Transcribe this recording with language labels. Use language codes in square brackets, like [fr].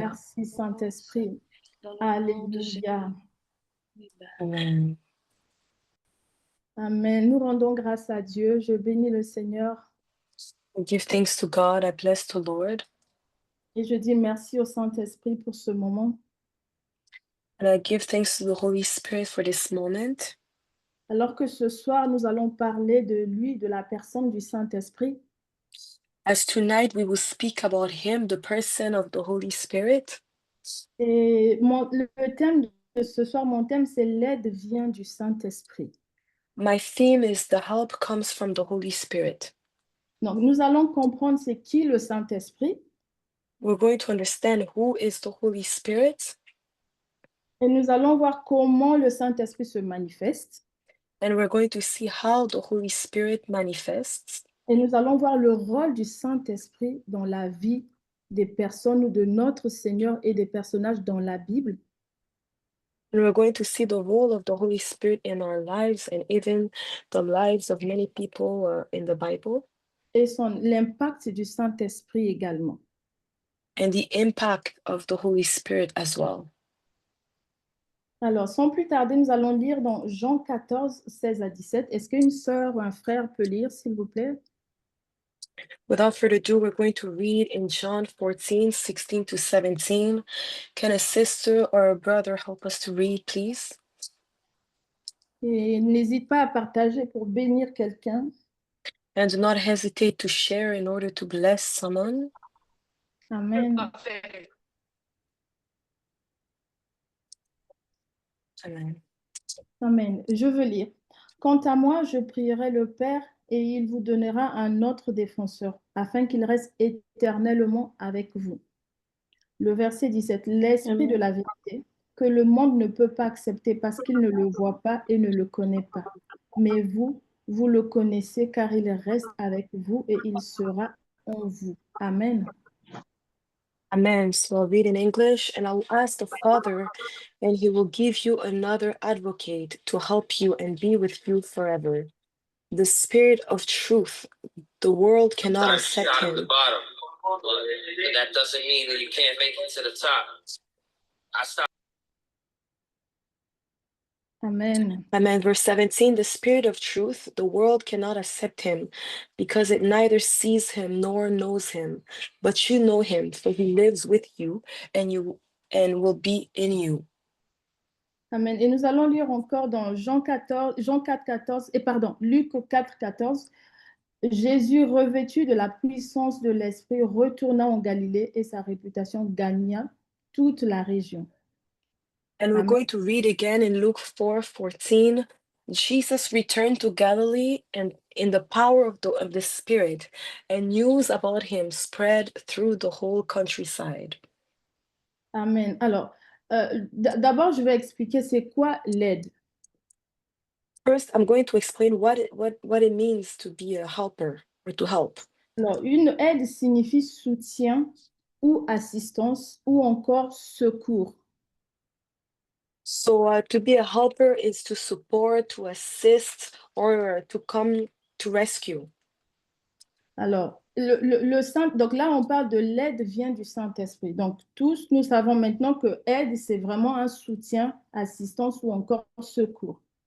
[fr] merci Saint-Esprit. Alléluia. Amen. Amen. Nous rendons grâce à Dieu. Je bénis le Seigneur. [en] I give thanks to God. I bless the Lord. [fr] Et je dis merci au Saint-Esprit pour ce moment. [en] And I give thanks to the Holy Spirit for this moment. [fr] Alors que ce soir, nous allons parler de lui, de la personne du Saint-Esprit. [en] As tonight we will speak about him, the person of the Holy Spirit. [fr] Et le thème de ce soir, mon thème, c'est l'aide vient du Saint-Esprit. [en] My theme is the help comes from the Holy Spirit. [fr] Donc, nous allons comprendre c'est qui le Saint-Esprit. [en] We're going to understand who is the Holy Spirit. [fr] Et nous allons voir comment le Saint-Esprit se manifeste. [en] And we're going to see how the Holy Spirit manifests. [fr] Et nous allons voir le rôle du Saint-Esprit dans la vie des personnes ou de notre Seigneur et des personnages dans la Bible. [en] And we're going to see the role of the Holy Spirit in our lives and even the lives of many people in the Bible. [fr] Et l'impact du Saint-Esprit également. [en] And the impact of the Holy Spirit as well. [fr] Alors, sans plus tarder, nous allons lire dans Jean 14, 16 à 17. Est-ce qu'une sœur ou un frère peut lire, s'il vous plaît? [en] Without further ado, we're going to read in John 14, 16 to 17. Can a sister or a brother help us to read, please? [fr] Et n'hésite pas à partager pour bénir quelqu'un. [en] And do not hesitate to share in order to bless someone. Amen. Amen. [fr] Amen. Je veux lire. Quant à moi, je prierai le Père et il vous donnera un autre défenseur, afin qu'il reste éternellement avec vous. Le verset 17, l'Esprit de la vérité, que le monde ne peut pas accepter parce qu'il ne le voit pas et ne le connaît pas. Mais vous, vous le connaissez car il reste avec vous et il sera en vous. Amen. Amen. [en] So I'll read in English, and I will ask the Father, and he will give you another advocate to help you and be with you forever. The Spirit of truth. The world cannot accept him. The bottom, but that doesn't mean that you can't make it to the top. I stopped. Amen. Amen. Verse 17, the Spirit of truth, the world cannot accept him because it neither sees him nor knows him. But you know him, for he lives with you and you and will be in you. Amen. [fr] Et nous allons lire encore dans Jean 4, 14, et pardon, Luc 4, 14. Jésus, revêtu de la puissance de l'Esprit, retourna en Galilée et sa réputation gagna toute la région. [en] And we're Amen. going to read again in Luke 4:14. Jesus returned to Galilee and in the power of the Spirit, and news about him spread through the whole countryside. Amen. [fr] Alors, d'abord, je vais expliquer c'est quoi l'aide. [en] First, I'm going to explain what it means to be a helper or to help. [fr] Alors, une aide signifie soutien ou assistance ou encore secours. [en] So to be a helper is to support, to assist, or to come to rescue. [fr] Alors, donc là, on parle de l'aide vient du Saint-Esprit. Donc, tous, nous savons maintenant que aide, c'est vraiment un soutien, assistance ou encore secours.